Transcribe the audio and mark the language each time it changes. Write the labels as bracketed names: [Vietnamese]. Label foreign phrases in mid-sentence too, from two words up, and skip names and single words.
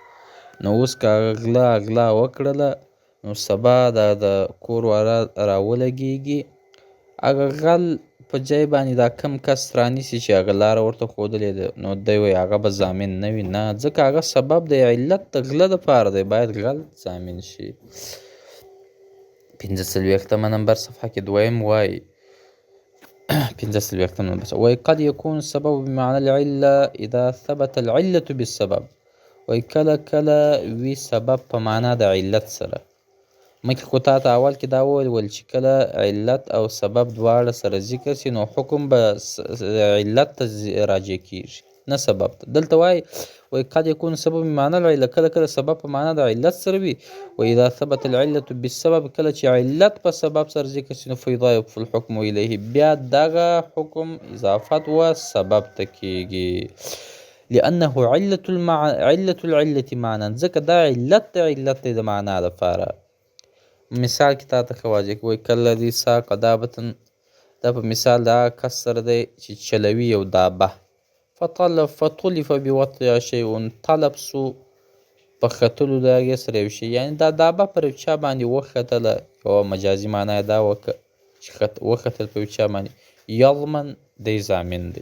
[Pashto] نو اوس که هغه غلا وکړله نو سبا د کور والا راولګېږي، هغه غل په جای باندې دا کم کس رانیسي چې هغه لاره ورته ښودلې ده، نو دی وایي هغه به ضامن نه وي، نه، ځکه هغه سبب د علت د غله دپاره دی، باید غل ضامن شي. 45 نمبر صفحه کې دویم وایي 45 نمبر وایي [Arabic] قد يكون السبب بمعنى العلة اذا ثبت العلة بالسبب. [Pashto] وایي کله وي سبب په معنا د علت سره. مخکې خو تا ته اول کې دا وویل چې کله علت او سبب دواړه سره ذکر سي نو حکم به علت ته راجع کیږي نه سبب ته. دلته وایي [Arabic] قد يكون السبب بمعنى العلة، [Pashto] کله سبب په معنا د علت سره وي. [Arabic] و اذا ثبت العلة بالسبب، [Pashto] کله چې علت په سبب سره ذکر سي نو [Arabic] فيضاف الحكم الیه، [Pashto] بیا دغه حکم اضافت و سبب ته کیږي. [Arabic] لانه علة العلة معنا، [Pashto] ځکه دا علت د علت د معنا لپاره. مثال کې تا ته ښه واضح کوي کله دې ساق دابتن، دا په مثال دا کس سره دی چې چلوي یو دابه، [Arabic] فطلف بوطئها شیء، [Pashto] طلب سو په ختلو د هغې سره یو شی، یعنې دا دابه پر یو چا باندې وختله، یوه مجازي معنا یې دا وکړه چې وختل په یو چا باندې، یضمن دی ضامن دی.